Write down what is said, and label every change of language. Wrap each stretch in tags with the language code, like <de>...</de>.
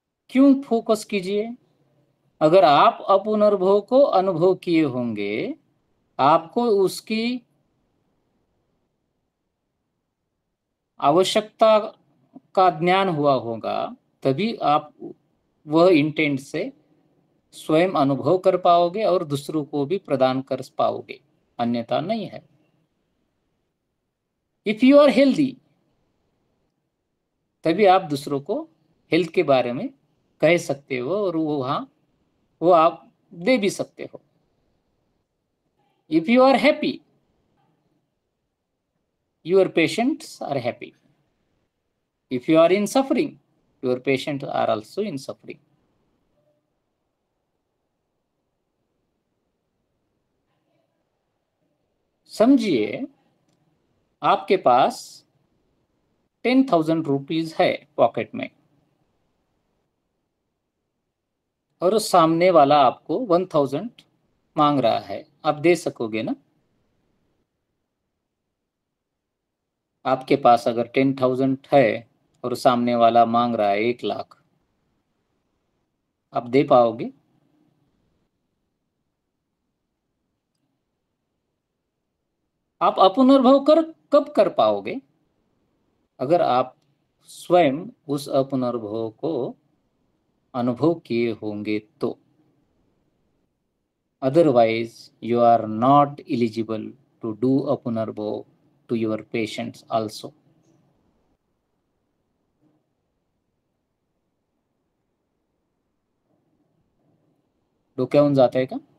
<hi>क्यों फोकस कीजिए? अगर आप अपुनर्भव को अनुभव किए होंगे, आपको उसकी आवश्यकता का ज्ञान हुआ होगा, तभी आप वह इंटेंट से स्वयं अनुभव कर पाओगे और दूसरों को भी प्रदान कर पाओगे, अन्यथा नहीं है।</hi> <en>if you are healthy,</en> <hi>तभी आप दूसरों को हेल्थ के बारे में कह सकते हो और वो आप दे भी सकते हो।</hi> <en>If you are happy, your patients are happy. If you are in suffering, your patients are also in suffering.</en> <hi>समझिए, आपके पास 10,000 रुपीज है पॉकेट में और सामने वाला आपको 1,000 मांग रहा है, आप दे सकोगे ना? आपके पास अगर 10,000 है और सामने वाला मांग रहा है 1,00,000, आप दे पाओगे? आप अपुनर्भव कब कर पाओगे? अगर आप स्वयं उस अपुनर्भव को अनुभव किए होंगे तो।</hi> <en>Otherwise, you are not eligible to do अपुनर्भव to your patients also.</en> <mr>डोक्यावरून जात आहे का?</mr>